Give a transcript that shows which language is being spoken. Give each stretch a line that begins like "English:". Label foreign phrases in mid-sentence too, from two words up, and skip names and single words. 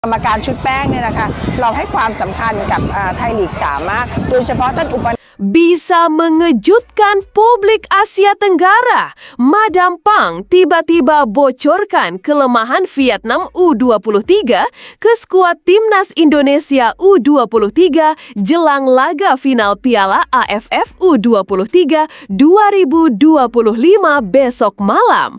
Thai: กรรมการชุดแป้งเนี่ยนะคะเราให้ความสำคัญกับไทยลีก3มากโดยเฉพาะท่านอุป
Indonesian: Bisa mengejutkan publik Asia Tenggara. Madam Pang tiba-tiba bocorkan kelemahan Vietnam U23 ke skuad Timnas Indonesia U23 jelang laga final Piala AFF U23 2025 besok malam.